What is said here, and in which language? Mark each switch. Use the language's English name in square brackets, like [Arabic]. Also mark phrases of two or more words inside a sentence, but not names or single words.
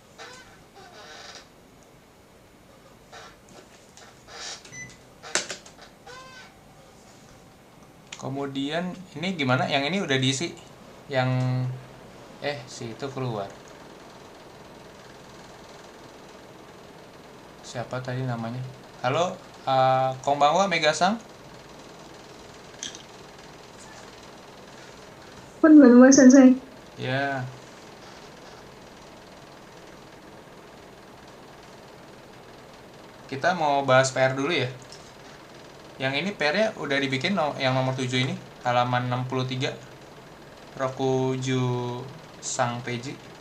[Indonesian] Kemudian ini gimana? Yang ini udah diisi? Yang si itu keluar. Siapa tadi namanya? Halo, [Japanese] konbanwa Megasang. こんばんは先生. [Indonesian] Ya. Kita mau bahas PR dulu ya. Yang ini PR-nya udah dibikin yang nomor 7 ini, halaman 63. [Japanese] 六十三ページ.